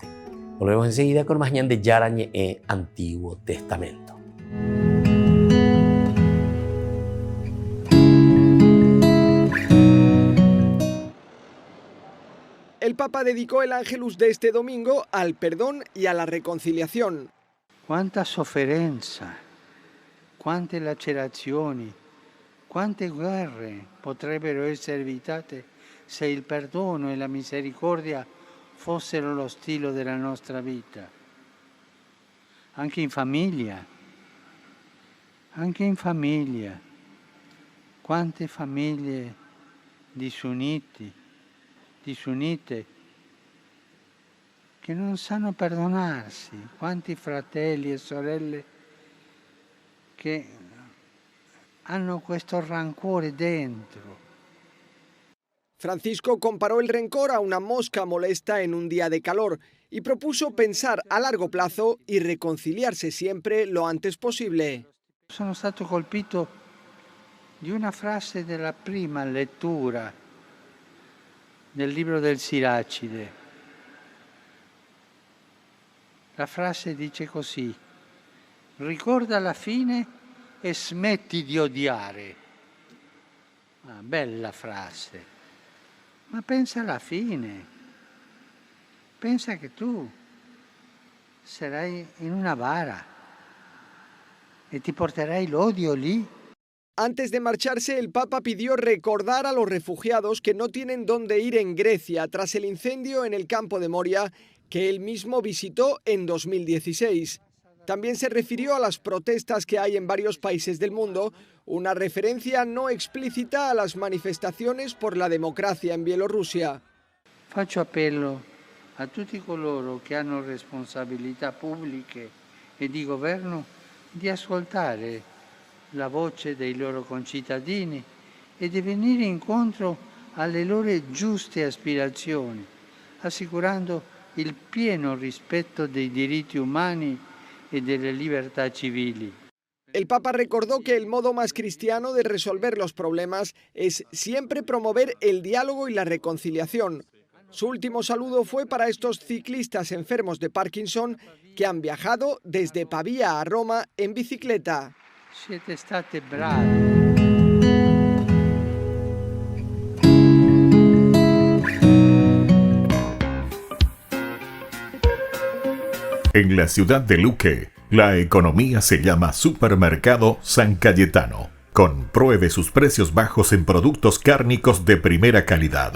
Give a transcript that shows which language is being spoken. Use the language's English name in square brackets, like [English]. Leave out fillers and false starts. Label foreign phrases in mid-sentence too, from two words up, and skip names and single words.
[Spanish] Volvemos enseguida con más ñan de Yarañe Antiguo Testamento. El Papa dedicó el Ángelus de este domingo al perdón y a la reconciliación. [Italian] Quanta sofferenza, quante lacerazioni, quante guerre potrebbero essere evitate se il perdono e la misericordia fossero lo stile della nostra vita. Anche in famiglia, quante famiglie disunite, che non sanno perdonarsi, quanti fratelli e sorelle che hanno questo rancore dentro. [Spanish] Francisco comparó el rencor a una mosca molesta en un día de calor y propuso pensar a largo plazo y reconciliarse siempre lo antes possibile. [Italian] Sono stato colpito di una frase della prima lettura del libro del Siracide. La frase dice così: ricorda la fine e smetti di odiare. Ah, bella frase, ma pensa alla fine, pensa che tu sarai in una bara e ti porterai l'odio lì. [Spanish] Antes de marcharse, el Papa pidió recordar a los refugiados que no tienen dónde ir en Grecia tras el incendio en el campo de Moria que él mismo visitó en 2016. También se refirió a las protestas que hay en varios países del mundo, una referencia no explícita a las manifestaciones por la democracia en Bielorrusia. [Italian] Faccio appello a tutti coloro che hanno responsabilità pubbliche e di governo di ascoltare la voce dei loro concittadini e di venire incontro alle loro giuste aspirazioni, assicurando il pieno rispetto dei diritti umani [Spanish] y de las libertades civiles. El Papa recordó que el modo más cristiano de resolver los problemas es siempre promover el diálogo y la reconciliación. Su último saludo fue para estos ciclistas enfermos de Parkinson que han viajado desde Pavía a Roma en bicicleta. [Italian] Siete state bravi. [Spanish] En la ciudad de Luque, la economía se llama Supermercado San Cayetano. Compruebe sus precios bajos en productos cárnicos de primera calidad.